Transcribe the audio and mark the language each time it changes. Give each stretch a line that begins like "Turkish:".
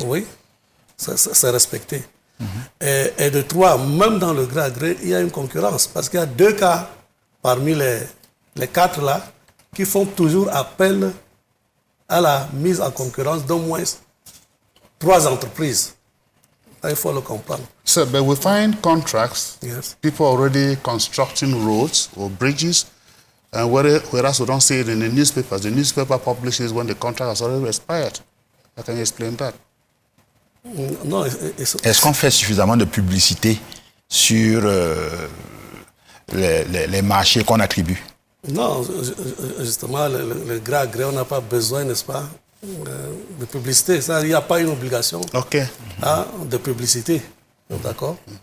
French: Oui, c'est respecté. Et de 3, même dans le gré à gré, il y a une concurrence. Parce qu'il y a 2 cas parmi les 4 là qui font toujours appel à la mise en concurrence d'au moins 3 entreprises. Il faut le comprendre.
English: So, but we find contracts, yes, people already constructing roads or bridges, and whereas we don't see it in the newspapers, the newspaper publishes when the contract has already expired. Can you explain that?
French: Non, Est-ce qu'on fait suffisamment de publicité sur les marchés qu'on attribue? non, justement, le gré à gré, on n'a pas besoin, n'est-ce pas, de publicité. Ça, il n'y a pas une obligation de publicité. D'accord?